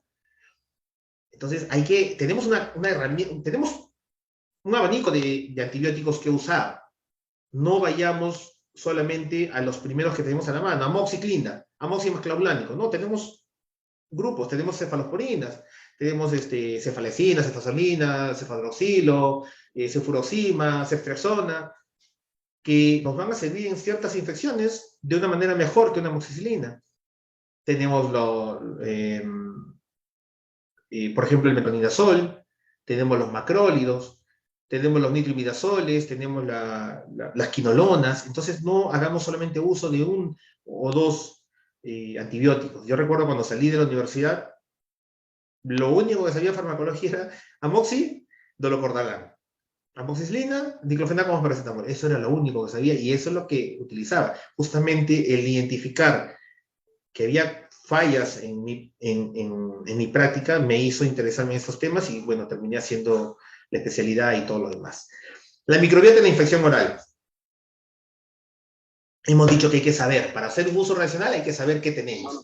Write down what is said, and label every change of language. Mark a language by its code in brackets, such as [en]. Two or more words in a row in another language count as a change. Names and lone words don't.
[es] Entonces, tenemos una herramienta, tenemos un abanico de antibióticos que usar. No vayamos solamente a los primeros que tenemos a la mano, amoxicilina, amoxi más clavulánico. No, tenemos grupos, tenemos cefalosporinas, tenemos cefalexina, cefazolina, cefadroxilo, cefuroxima, ceftriaxona, que nos van a servir en ciertas infecciones de una manera mejor que una amoxicilina. Tenemos por ejemplo, el metronidazol, tenemos los macrólidos, tenemos los nitroimidazoles, tenemos las quinolonas. Entonces no hagamos solamente uso de un o dos antibióticos. Yo recuerdo cuando salí de la universidad, lo único que sabía farmacología era amoxi, dolocordalan. Amoxicilina, diclofenaco más paracetamol. Eso era lo único que sabía y eso es lo que utilizaba. Justamente el identificar que había fallas en mi práctica me hizo interesarme en estos temas y bueno, terminé haciendo la especialidad y todo lo demás. La microbiota en la infección oral. Hemos dicho que hay que saber, para hacer un uso racional hay que saber qué tenemos.